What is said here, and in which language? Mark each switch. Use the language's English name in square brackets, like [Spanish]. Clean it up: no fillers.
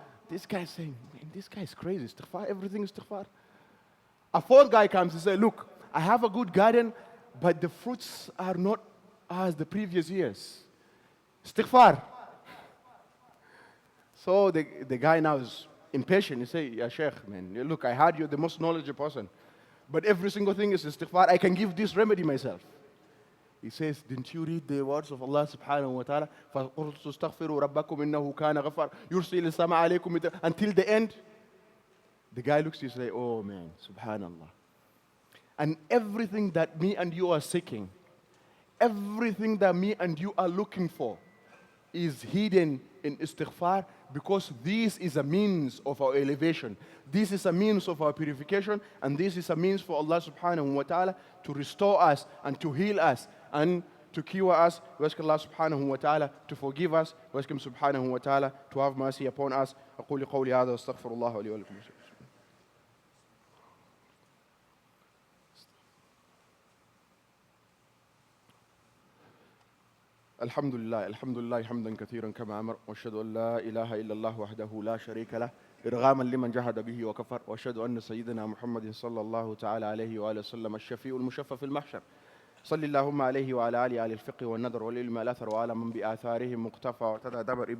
[English] This guy is saying, man, this guy is crazy. Istighfar, everything is istighfar. A fourth guy comes and says, look, I have a good garden, but the fruits are not as the previous years. Istighfar. So the guy now is impatient. He says, yeah, Sheikh, man, look, I heard you're the most knowledgeable person, but every single thing is istighfar. I can give this remedy myself. He says, didn't you read the words of Allah subhanahu wa ta'ala? [Arabic] فَقُلْتُ اسْتَغْفِرُوا رَبَّكُمْ إِنَّهُ كَانَ غَفَّارًا يُرْسِلِ السَّمَاءَ عَلَيْكُمْ [English] until the end. The guy looks at you and says, oh man, subhanallah. And everything that me and you are seeking, everything that me and you are looking for is hidden in istighfar, because this is a means of our elevation. This is a means of our purification, and this is a means for Allah subhanahu wa ta'ala to restore us and to heal us and to cure us. We ask Allah subhanahu wa ta'ala to forgive us. We ask Him subhanahu wa ta'ala to have mercy upon us. [Arabic] أقول قولي هذا واستغفر الله لي ولكم. الحمد لله حمدا كثيرا كما أمر وأشهد أن لا إله إلا الله وحده لا شريك له إرغاما لمن جحد به وكفر وأشهد أن سيدنا محمد صلى الله تعالى عليه وآله وسلم الشفيع المشفى في المحشر صل اللهم عليه وعلى آل الفقه والنذر والعلم الأثر وعلى من بآثارهم مقتفى واعتدى دبر.